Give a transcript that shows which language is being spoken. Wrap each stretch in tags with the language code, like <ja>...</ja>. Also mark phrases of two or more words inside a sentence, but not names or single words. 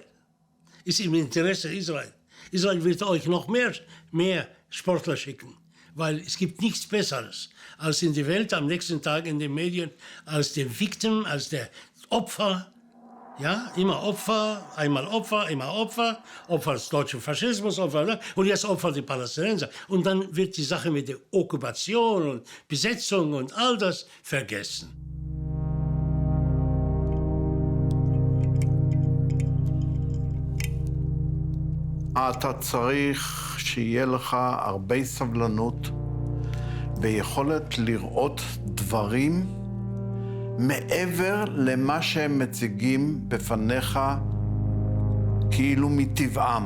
<de>Ist im Interesse Israel. Israel wird euch noch mehr Sportler schicken, weil es gibt nichts Besseres, als in der Welt am nächsten Tag in den Medien, als der Victim, als der Opfer. Ja, immer Opfer, einmal Opfer, immer Opfer, Opfer des deutschen Faschismus, Opfer, und jetzt Opfer der Palästinenser. Und dann wird die Sache mit der Okkupation und Besetzung und all das vergessen.</de> <he>אתה צריך שיהיה לך הרבה סבלנות ויכולת לראות דברים מעבר למה שהם מציגים בפניך כאילו מטבעם.</he>